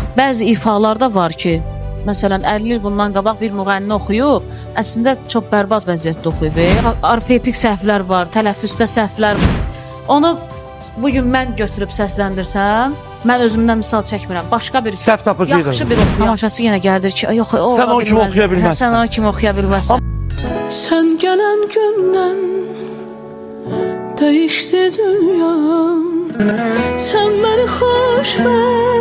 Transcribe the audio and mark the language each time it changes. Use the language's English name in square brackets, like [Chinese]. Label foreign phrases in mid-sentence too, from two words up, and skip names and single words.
[Azerbaijani] Bəzi ifalar da var ki, məsələn 50 il bundan qabaq bir müğənni oxuyub, əslində çox bərbad vəziyyətdə oxuyub. Orfoepik səhvlər var, tələffüzdə səhvlər var. Onu bugün mən götürüb səsləndirsəm, mən özümdən misal çəkmirəm. Başqa bir səhv tapıcıydı. Yaxşı bir oxuyan. Tamaşaçı yenə gəldir ki, yox, o sən o kimi oxuya bilməzsən. Sən o kimi oxuya bilməzsən. [Turkish] Sen gelen günden değişti dünyam. Sen beni hoşbext